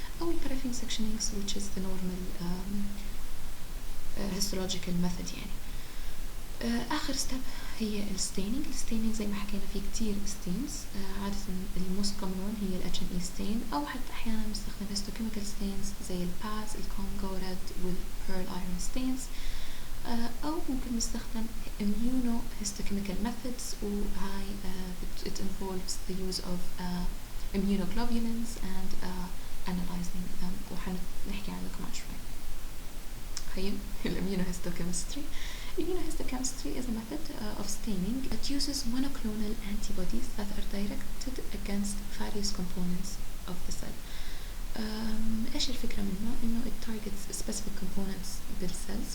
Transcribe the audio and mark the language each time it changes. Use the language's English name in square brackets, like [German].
[English] أو paraffin sectioning which is the normal histological method يعني. [Arabic] آخر step هي الستينينج. الستينينج زي ما حكينا في كتير stains. عادة الموست [English] common one [Arabic] هي ال H&E stain أو حتى أحيانا نستخدم histochemical stains زي الباز الكونغو ريد والبيرل ايرون stains. أو ممكن نستخدم [English] immunohistochemical methods وهاي it involves the use of immunoglobulins and analyzing them [Arabic] وحنحكي عنه كمان شوي. [English] هي immunohistochemistry. Immunohistochemistry is a method of staining that uses monoclonal antibodies that are directed against various components of the cell. [Arabic] ايش الفكرة منه؟ انه [English] it targets specific components [Arabic] بالسيلز.